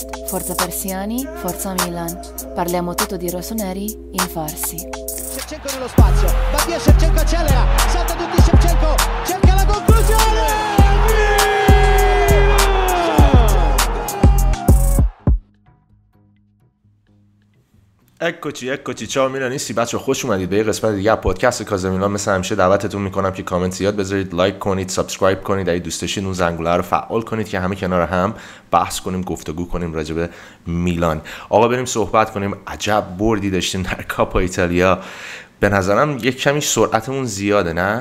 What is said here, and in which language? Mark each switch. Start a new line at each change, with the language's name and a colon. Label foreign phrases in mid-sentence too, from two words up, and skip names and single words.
Italian: Forza Persiani, Forza Milan. Parliamo tutto di rossoneri in farsi. Shevchenko nello spazio, va via Shevchenko, accelera, salta tutti Shevchenko, cerca la conclusione! eccoci ciao
Persian: میلانیستی بچه خوش اومدید به یه قسمت دیگه از پادکست کازا میلان. مثل همیشه دعوتتون میکنم که کامنت زیاد بذارید، لایک کنید، سابسکرایب کنید، اگه دوست داشتید اون زنگوله رو فعال کنید که همه کنار هم بحث کنیم، گفتگو کنیم راجع به میلان. آقا بریم صحبت کنیم. عجب بردی داشتیم در کاپا ایتالیا. به نظرم یک کمی سرعتمون زیاده، نه؟